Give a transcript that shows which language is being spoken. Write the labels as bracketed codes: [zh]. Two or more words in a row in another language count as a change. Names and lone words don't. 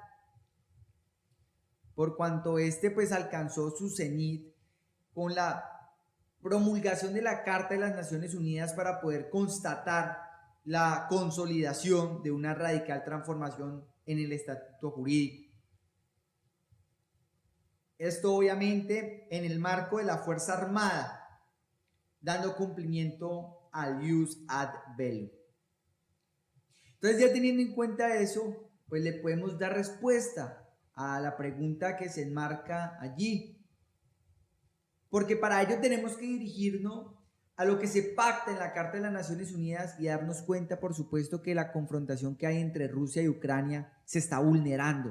[es] por cuanto pues alcanzó su cenit con la promulgación de la Carta de las Naciones Unidas para poder constatar la consolidación de una radical transformación en el estatuto jurídico. Esto obviamente en el marco de la Fuerza Armada, dando cumplimiento al [la] jus ad bellum. [es] Entonces, ya teniendo en cuenta eso, pues le podemos dar respuesta a la pregunta que se enmarca allí. Porque para ello tenemos que dirigirnos a lo que se pacta en la Carta de las Naciones Unidas y darnos cuenta, por supuesto, que la confrontación que hay entre Rusia y Ucrania se está vulnerando.